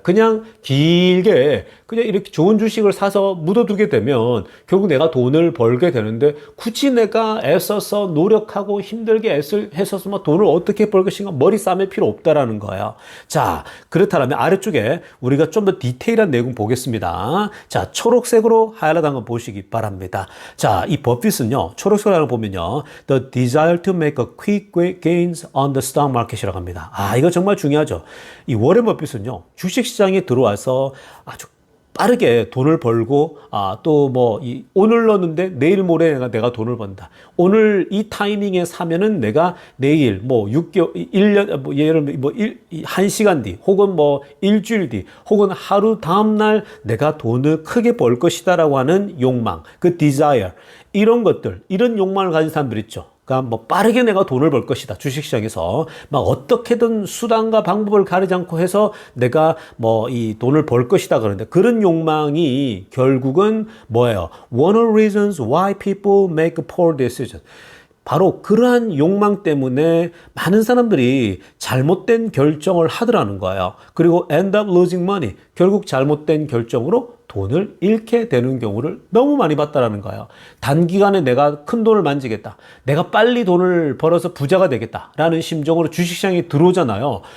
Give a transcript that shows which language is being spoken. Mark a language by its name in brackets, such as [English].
[Korean] 그냥 길게 그냥 이렇게 좋은 주식을 사서 묻어두게 되면 결국 내가 돈을 벌게 되는데, 굳이 내가 애써서 노력하고 힘들게 애써서 돈을 어떻게 벌 것인가 머리 싸맬 필요 없다라는 거예요. 자, 그렇다면 아래쪽에 우리가 좀 더 디테일한 내용 보겠습니다. 자, 초록색으로 하이라이트 한 번 보시기 바랍니다. 자, 이 버핏은요, 초록색으로 보면요, [English] the desire to make a quick gains on the stock market [Korean] 이라고 합니다. 이거 정말 중요하죠. 이 워렌 버핏은요, 주식시장에 들어와서 아주 빠르게 돈을 벌고, 오늘 넣었는데 내일 모레 내가 돈을 번다. 오늘 이 타이밍에 사면은 내가 내일 6개월, 1년, 예를 들면 1시간 뒤, 혹은 일주일 뒤, 혹은 하루 다음날 내가 돈을 크게 벌 것이다라고 하는 욕망, 그 desire, 이런 것들, 이런 욕망을 가진 사람들 있죠. 그러니까 빠르게 내가 돈을 벌 것이다. 주식시장에서 어떻게든 수단과 방법을 가리지 않고 해서 내가 이 돈을 벌 것이다 그러는데, 그런 욕망이 결국은 뭐예요? [English] One of the reasons why people make poor decisions. [Korean] 바로 그러한 욕망 때문에 많은 사람들이 잘못된 결정을 하더라는 거예요. 그리고 [English] end up losing money. [Korean] 결국 잘못된 결정으로 돈을 잃게 되는 경우를 너무 많이 봤다라는 거예요. 단기간에 내가 큰 돈을 만지겠다. 내가 빨리 돈을 벌어서 부자가 되겠다라는 심정으로 주식시장에 들어오잖아요.